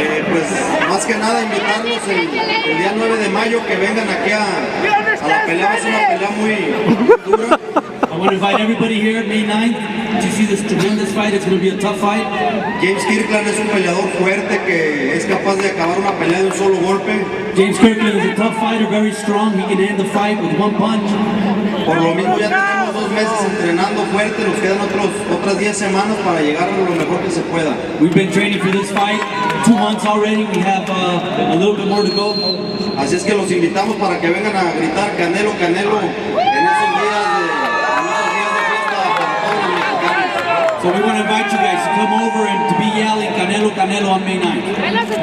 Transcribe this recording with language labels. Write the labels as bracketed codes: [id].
[es] Pues más que nada invitarlos el día 9 de mayo que vengan aquí a la pelea. Es una pelea muy dura. [en] I want to invite everybody here May 9th to see this tremendous fight. It's going to be a tough fight. [es] James Kirkland es un peleador fuerte que es capaz de acabar una pelea de un solo golpe. [en] James Kirkland is a tough fighter, very strong. He can end the fight with one punch. [es] Por lo mismo ya tenemos 2 meses entrenando fuerte, nos quedan otras 10 semanas para llegar a lo mejor que se pueda. [en] We've been training for this fight 2 months already. We have a little bit more to go. [es] Así es que los invitamos para que vengan a gritar Canelo, Canelo en esos días de fiesta para todos los mexicanos. [en] So we want to invite you guys to come over and to be yelling Canelo, Canelo on May 9th.